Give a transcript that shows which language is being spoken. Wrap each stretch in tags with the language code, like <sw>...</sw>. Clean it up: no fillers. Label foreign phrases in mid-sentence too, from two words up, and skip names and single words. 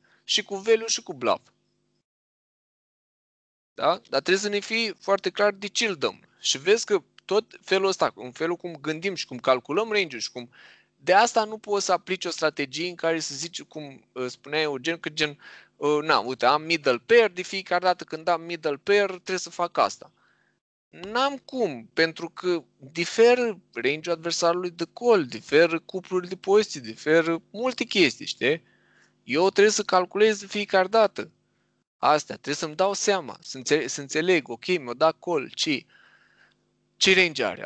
<ro>Și cu value și cu bluff. Da? Dar trebuie să ne fie foarte clar de ce îl dăm. Și vezi că tot felul ăsta, în felul cum gândim și cum calculăm range-ul și cum... De asta nu poți să aplici o strategie în care să zici, cum spunea Eugen, că gen, uite, am</ro> <en>middle pair,</en> <ro>de fiecare dată când am</ro> <en>middle pair</en> <ro>trebuie să fac asta. N-am cum, pentru că diferă range-ul adversarului de call, diferă cuplurile de poziții, diferă multe chestii, știi? Eu trebuie să calculez de fiecare dată. Astea, trebuie să-mi dau seama, să înțeleg, ok, mi-o dat call, ce range are?</ro>